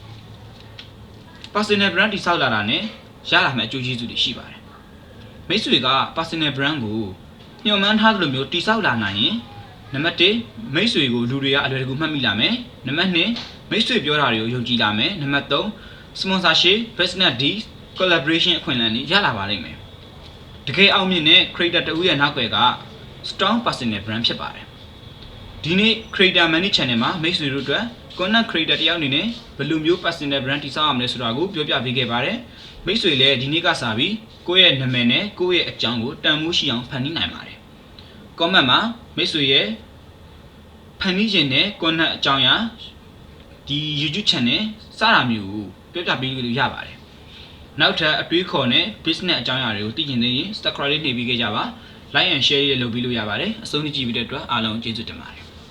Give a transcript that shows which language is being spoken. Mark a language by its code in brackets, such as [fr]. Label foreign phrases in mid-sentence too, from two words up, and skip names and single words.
[en] personal brand [my] တိစောက်လာတာနဲ့ရလာမယ့်အကျိုးကျေးဇူးတွေရှိပါတယ်မိတ်ဆွေက [en] personal brand [my] ကိုညှော်မှန်းထားသလိုမျိုးတိစောက်လာနိုင်ရင်နံပါတ်1မိတ်ဆွေကိုလူတွေကအလွယ်တကူမှတ်မိလာမယ်နံပါတ်2မိ တ်ဆွေပြောတာတွေကိုယုံကြည်လာမယ်နံပါတ်3 [en] sponsorship business deal collaboration [my] အခွင့်အလမ်းတွေရလာပါလိမ့်မယ်တကယ်အောင်မြင်တဲ့ creator တဦးရဲ့နောက်ွယ်က [en] strong personal [my] brand ဖြစ်ပါတယ်ဒီနေ့ Creator Money Channel မှာမိတ်ဆွေတို့အတွက် [en] content creator [my] တယောက်အနေနဲ့ဘယ်လိုမျိုး [en] personal brand [my] တိစောက်ရမ လဲဆိုတာကိုပြောပြပေးခဲ့ပါတယ်မိတ်ဆွေလည်းဒီနေ့ကစပြီးကိုယ့်ရဲ့နာမည်နဲ့ကိုယ့်ရဲ့အကြောင်းကိုတန်ဖိုးရှိအောင်ဖန်တီးနိုင်ပါတယ် comment မှာမိတ်ဆွေရဲ့ဖန်တီးခြင်းနဲ့ content အကြောင်းအရာဒီ [en] YouTube channel [my] စတာမျိုးကိုပြောပြပေးလို့ရပါတယ်နောက်ထပ်အတွေးခေါ်နဲ့ business အကြောင်းအရာတွေကိုသိချင်သေးရင် subscribe လေးနှိပ်ပေးခဲ့ကြပါ [en] like and share [my] လေးလုပ်ပေးလို့ရပါတယ်အဆုံးထိကြည့်ပြီးတဲ့အတွက်အားလုံးကျေးဇူးတင်ပါတယ်